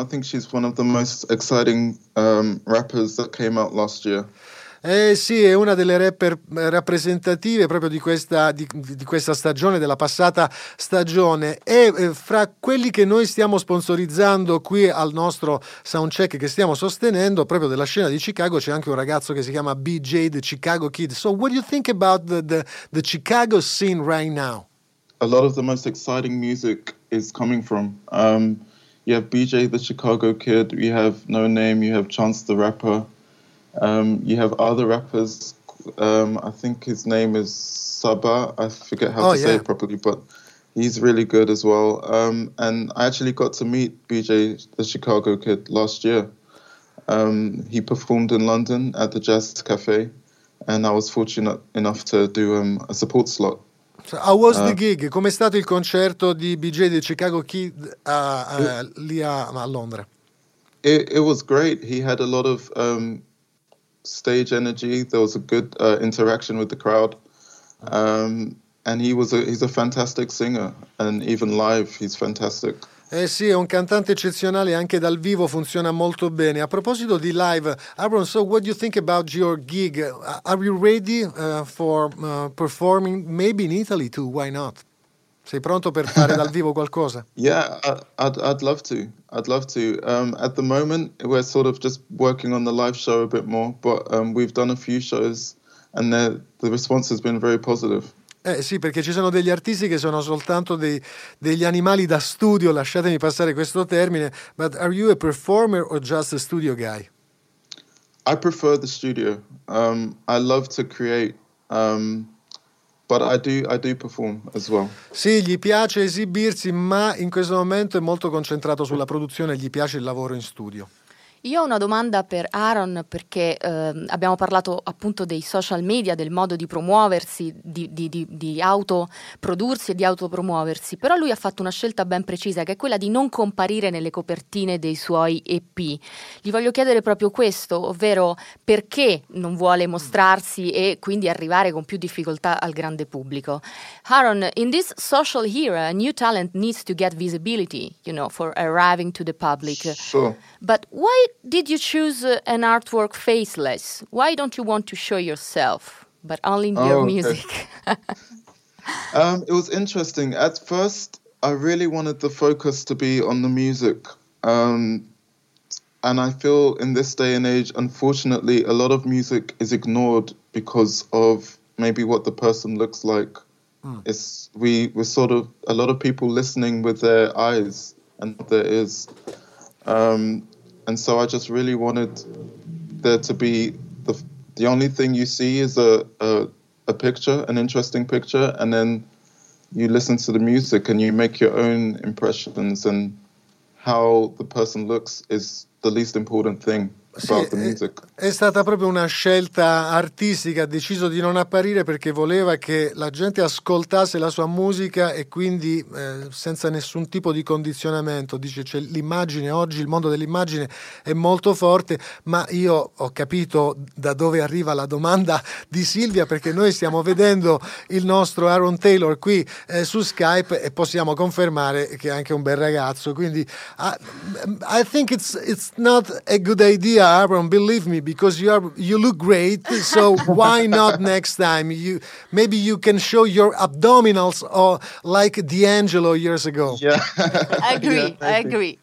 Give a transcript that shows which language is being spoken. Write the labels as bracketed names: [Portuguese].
[English] I think she's one of the most exciting rappers that came out last year. [Italian] Eh sì, è una delle rapper rappresentative proprio di questa di questa stagione, della passata stagione. E fra quelli che noi stiamo sponsorizzando qui al nostro soundcheck, che stiamo sostenendo proprio della scena di Chicago, c'è anche un ragazzo che si chiama BJ, the Chicago Kid. [English] So what do you think about the Chicago scene right now? A lot of the most exciting music is coming from. You have BJ, the Chicago Kid, you have No Name, you have Chance the Rapper, you have other rappers, I think his name is Saba, I forget how to say it properly, but he's really good as well. And I actually got to meet BJ, the Chicago Kid, last year. He performed in London at the Jazz Cafe, and I was fortunate enough to do a support slot. How was the gig? [Italian] Com'è stato il concerto di BJ di Chicago Kid lì a Londra? [English] It was great. He had a lot of stage energy. There was a good interaction with the crowd. And he's a fantastic singer. And even live, he's fantastic. [Italian] Eh sì, è un cantante eccezionale, anche dal vivo funziona molto bene. A proposito di live, [English] Aaron, so what do you think about your gig? Are you ready for performing maybe in Italy too? Why not? [Italian] Sei pronto per fare dal vivo qualcosa? [English] Yeah, I'd love to. At the moment, we're sort of just working on the live show a bit more, but we've done a few shows and the response has been very positive. [Italian] Eh sì, perché ci sono degli artisti che sono soltanto degli animali da studio, lasciatemi passare questo termine. [English] But are you a performer or just a studio guy? I prefer the studio. I love to create. But I do perform as well. [Italian] Sì, gli piace esibirsi, ma in questo momento è molto concentrato sulla produzione, gli piace il lavoro in studio. Io ho una domanda per Aaron, perché abbiamo parlato appunto dei social media, del modo di promuoversi, di autoprodursi e di autopromuoversi, però lui ha fatto una scelta ben precisa, che è quella di non comparire nelle copertine dei suoi EP. Gli voglio chiedere proprio questo, ovvero perché non vuole mostrarsi e quindi arrivare con più difficoltà al grande pubblico. [English] Aaron, in this social era, a new talent needs to get visibility, you know, for arriving to the public. Sure. But why did you choose an artwork faceless? Why don't you want to show yourself, but only in your music? It was interesting. At first, I really wanted the focus to be on the music. And I feel in this day and age, unfortunately, a lot of music is ignored because of maybe what the person looks like. Mm. We're sort of a lot of people listening with their eyes and their ears. And so I just really wanted there to be the only thing you see is a picture, an interesting picture, and then you listen to the music and you make your own impressions, and how the person looks is the least important thing. about the music. [Italian] È stata proprio una scelta artistica, ha deciso di non apparire perché voleva che la gente ascoltasse la sua musica e quindi senza nessun tipo di condizionamento. Dice, cioè, l'immagine oggi, il mondo dell'immagine è molto forte, ma io ho capito da dove arriva la domanda di Silvia, perché noi stiamo vedendo il nostro Aaron Taylor qui su Skype e possiamo confermare che è anche un bel ragazzo. Quindi [English] I think it's not a good idea, Aaron, believe me, because you look great, so why not next time? Maybe you can show your abdominals or like D'Angelo years ago. I agree.